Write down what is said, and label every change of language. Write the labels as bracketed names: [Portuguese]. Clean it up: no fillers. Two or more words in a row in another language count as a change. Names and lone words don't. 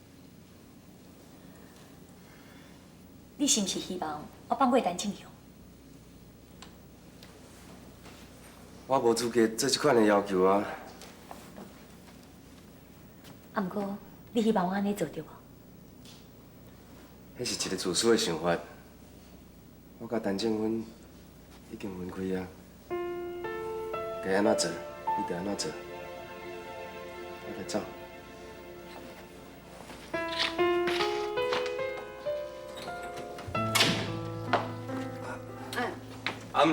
[Min Nan Chinese] 你是毋是希望我放过陈正雄？我无资格做即款的要求啊。啊，毋过你希望我安尼做对无？迄是一个自私的想法。我甲陈正芬已经分开啊，该安怎做，你就安怎做。我来走。暗，